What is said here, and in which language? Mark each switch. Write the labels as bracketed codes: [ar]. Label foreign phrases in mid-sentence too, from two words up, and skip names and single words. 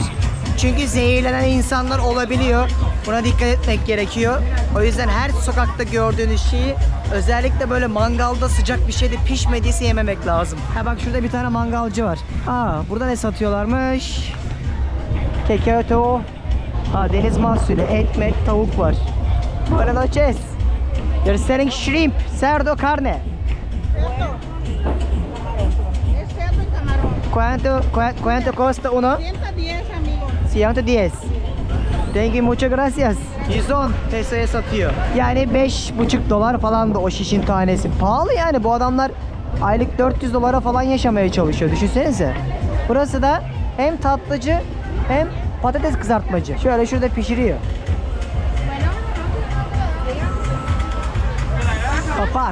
[tr] Çünkü zehirlenen insanlar olabiliyor. Buna dikkat etmek gerekiyor. O yüzden her sokakta gördüğünüz şeyi, özellikle böyle mangalda sıcak bir şeyde pişmediyse yememek lazım. Ha bak şurada bir tane mangalcı var. Aa burada ne satıyorlarmış? Keketo. Ha deniz mahsulü, ekmek, tavuk var. [es] Buenas noches. [en] You're selling shrimp, [es] cerdo, carne. ¿Cuánto cuesta uno? 110, amigo. 110. [en] Thank you, [es] muchas gracias. [tr] 110 pesoya satıyor. Yani 5,5 dolar falan da o şişin tanesi. Pahalı yani, bu adamlar aylık 400 dolara falan yaşamaya çalışıyor. Düşünsenize. Burası da hem tatlıcı hem patates kızartmacı. Şöyle şurada pişiriyor. [es] Papas.